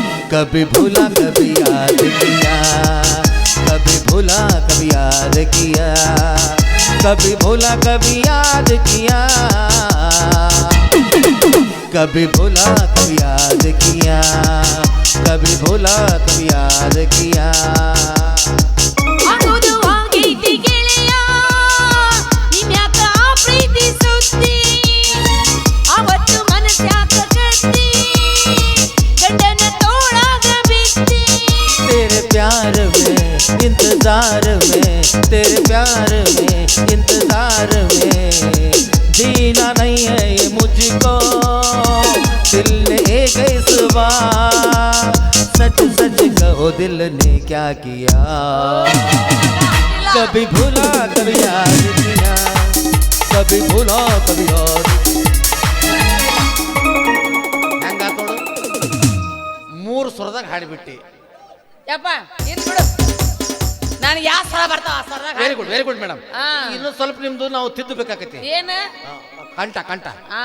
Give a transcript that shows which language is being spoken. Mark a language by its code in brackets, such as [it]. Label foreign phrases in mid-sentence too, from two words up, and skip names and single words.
[hi] कभी भूला कभी याद किया, कभी भूला कभी याद किया, कभी भूला कभी याद किया, कभी भूला कभी याद किया, कभी भूला कभी याद किया. [kn] ಆಗೋದು ಆಗೈತಿ ಗೆಳೆಯ ನಿಮ್ಯಾಕ ಪ್ರೀತಿ ಸುದ್ದಿ ಅವತ್ತು ಮನಸ್ಯಾಕ ಕತ್ತಿ ಗಂಡನ ತೋಳಾಗ ಬಿತ್ತಿ. [hi] तेरे प्यार में इंतजार में, तेरे प्यार में इंतजार में जीना नहीं है ये मुझको, दिल ने एक इस बार सच सच कहो दिल ने क्या किया. कभी भूला कभी याद किया, कभी भूला कभी याद. [kn] ಹೆಂಗಾತ್ ನೋಡು, 3 ಸ್ವರದಾಗ ಹಾಡಿಬಿಟ್ಟಿ. ಯಪ್ಪ ಇರ್ಲಿ ಬಿಡು, ನನಗೆ ಯಾವ ಸ್ಥಳ ಬರ್ತಾವ ಆ ಸ್ಥಳದಾಗ [en] very good madam. ಹಾ. [kn] ಇನ್ನು ಸ್ವಲ್ಪ ನಿಮ್ದು ನಾವು ತಿದ್ದಬೇಕಾಗತ್ತೆ. ಏನು ಕಂಠ ಆ